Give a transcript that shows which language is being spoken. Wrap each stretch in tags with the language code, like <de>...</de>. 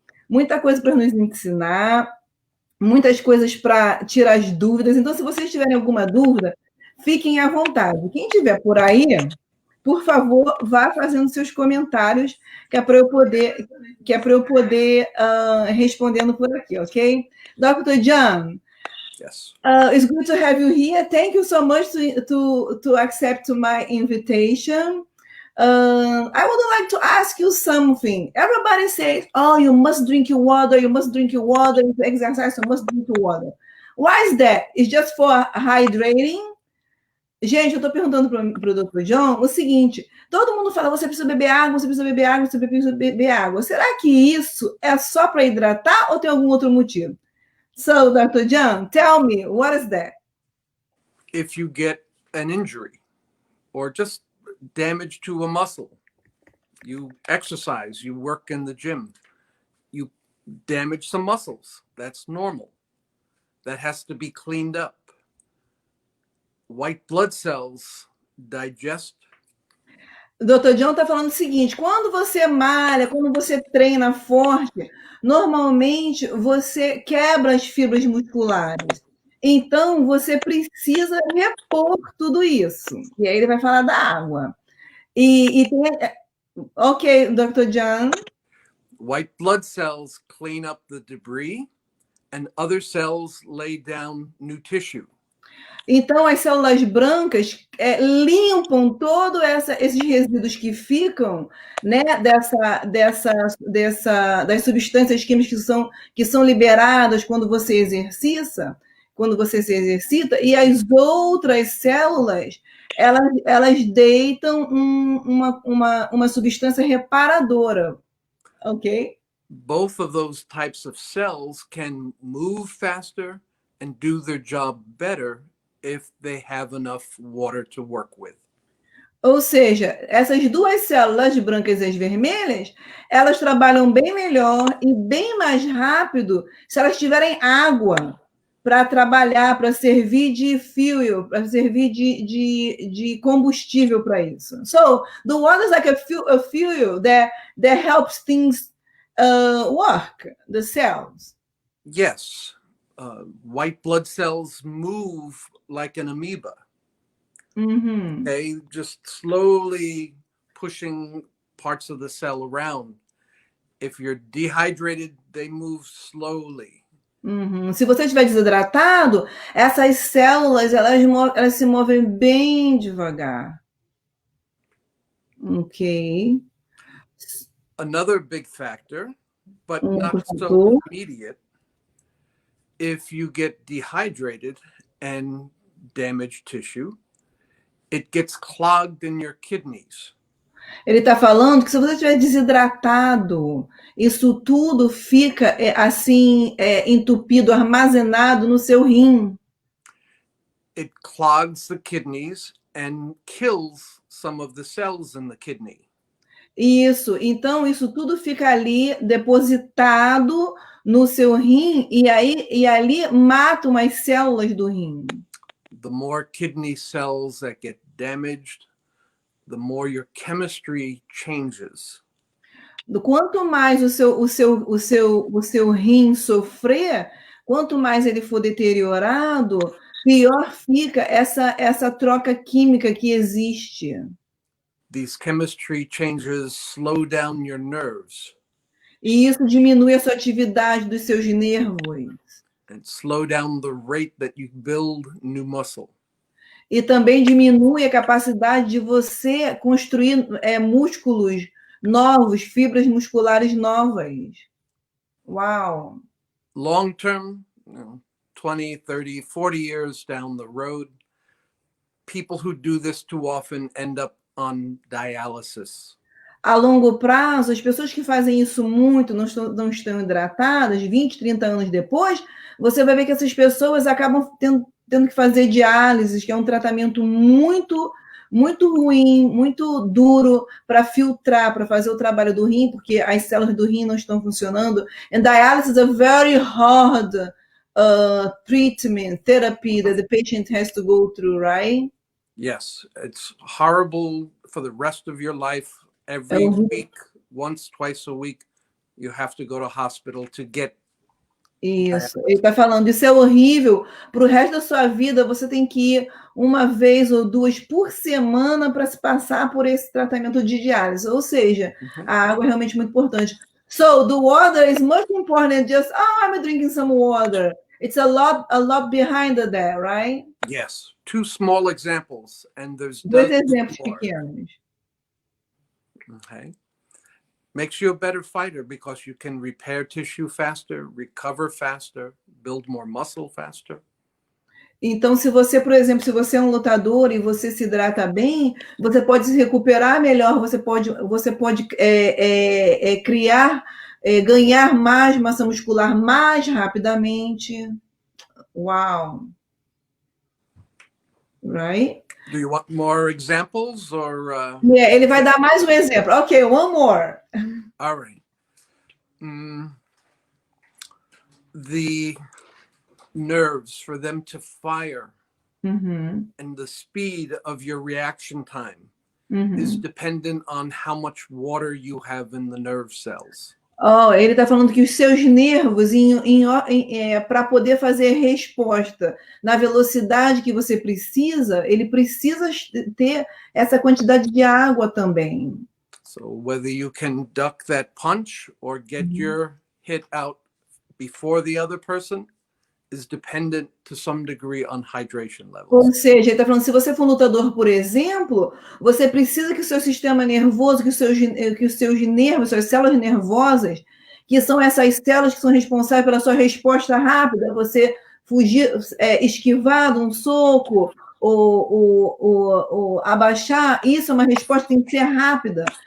<pt>Muita coisa para nos ensinar, muitas coisas para tirar as dúvidas. Então, se vocês tiverem alguma dúvida, fiquem à vontade. Quem estiver por aí, por favor, vá fazendo seus comentários, que é para eu poder, respondendo por aqui, ok?</pt> <en>Dr. John, Yes. it's good to have you here. Thank you so much to accept my invitation. I would like to ask you something. Everybody says, "Oh, you must drink your water. You must drink your water. If you exercise, you must drink your water." Why is that? It's just for hydrating?</en> <pt>Gente, eu estou perguntando para o Dr. John o seguinte: todo mundo fala, você precisa beber água, você precisa beber água, você precisa beber água. Será que isso é só para hidratar ou tem algum outro motivo?</pt> <en>So, Dr. John, tell me, what is that? If you get an injury or just damage to a muscle, you exercise, you work in the gym, you damage some muscles. That's normal. That has to be cleaned up. White blood cells digest.</en> <pt>Dr. John está falando o seguinte: quando você malha, quando você treina forte, normalmente você quebra as fibras musculares. Então, você precisa repor tudo isso. E aí ele vai falar da água.</pt> <en>Ok, Dr. John. White blood cells clean up the debris and other cells lay down new tissue.</en> <pt>Então, as células brancas limpam todos esses resíduos que ficam, né, das substâncias químicas que são liberadas quando você exercita, e as outras células, elas deitam uma substância reparadora, ok?</pt> <en>Both of those types of cells can move faster and do their job better if they have enough water to work with.</en> <pt>Ou seja, essas duas células brancas e as vermelhas, elas trabalham bem melhor e bem mais rápido se elas tiverem água para trabalhar, para servir de fuel, para servir de combustível para isso.</pt> <en>So, the water is like a fuel that helps things work, the cells. Yes, white blood cells move like an amoeba. Mm-hmm. Okay, just slowly pushing parts of the cell around. If you're dehydrated, they move slowly. Uhum.</en> <pt>Se você estiver desidratado, essas células elas se movem bem devagar. Ok.</pt> <en>Another big factor, but not</en> <pt>Por</pt> <en>so</en> <pt>favor.</pt> <en>immediate, if you get dehydrated and damage tissue, it gets clogged in your kidneys.</en> <pt>Ele está falando que se você estiver desidratado, isso tudo fica assim entupido, armazenado no seu rim.</pt> <en>It clogs the kidneys and kills some of the cells in the kidney.</en> <pt>Isso. Então, isso tudo fica ali depositado no seu rim e ali mata umas células do rim.</pt> <en>The more kidney cells that get damaged, the more your chemistry changes.</en> <pt>Quanto mais o seu rim sofrer, quanto mais ele for deteriorado, pior fica essa troca química que existe.</pt> <en>These chemistry changes slow down your nerves</en> <pt>E isso diminui a sua atividade dos seus nervos.</pt> <en>and slow down the rate that you build new muscle.</en> <pt>E também diminui a capacidade de você construir músculos novos, fibras musculares novas. Uau!</pt> <en>Long term, 20, 30, 40 years down the road, people who do this too often end up on dialysis.</en> <pt>A longo prazo, as pessoas que fazem isso muito, não estão hidratadas, 20, 30 anos depois, você vai ver que essas pessoas acabam tendo que fazer diálise, que é um tratamento muito, muito ruim, muito duro para filtrar, para fazer o trabalho do rim, porque as células do rim não estão funcionando.</pt> <en>And dialysis is a very hard treatment, therapy that the patient has to go through, right? Yes, it's horrible for the rest of your life. Every week, once, twice a week, you have to go to hospital to get.</en> <pt>Isso, ele está falando, isso é horrível. Para o resto da sua vida, você tem que ir uma vez ou duas por semana para se passar por esse tratamento de diálise. Ou seja, a água é realmente muito importante.</pt> <en>So, the water is much important than just, I'm drinking some water. It's a lot behind that, right? Yes, two small examples, and there's</en> <pt>Dois</pt> <en>dozens</en> <pt>exemplos</pt> <en>more.</en> <pt>pequenos.</pt> <en>Okay. Makes you a better fighter because you can repair tissue faster, recover faster, build more muscle faster.</en> <pt>Então, se você, por exemplo, se você é um lutador e você se hidrata bem, você pode se recuperar melhor, você pode criar, ganhar mais massa muscular mais rapidamente. Uau!</pt> <en>Right? Do you want more examples or?</en> <pt>Ele vai dar mais um exemplo.</pt> <en>Ok, one more. All right. The nerves, for them to fire, and the speed of your reaction time is dependent on how much water you have in the nerve cells.</en> <pt>Ele está falando que os seus nervos, para poder fazer resposta na velocidade que você precisa, ele precisa ter essa quantidade de água também.</pt> <en>So whether you can duck that punch or get your hit out before the other person is dependent to some degree on hydration levels.</en> <pt>Ou seja, ele está falando, se você for um lutador, por exemplo, você precisa que o seu sistema nervoso, que os seus nervos, suas células nervosas, que são essas células que são responsáveis pela sua resposta rápida, você fugir, esquivar de um soco ou abaixar, isso é uma resposta que tem que ser rápida.</pt>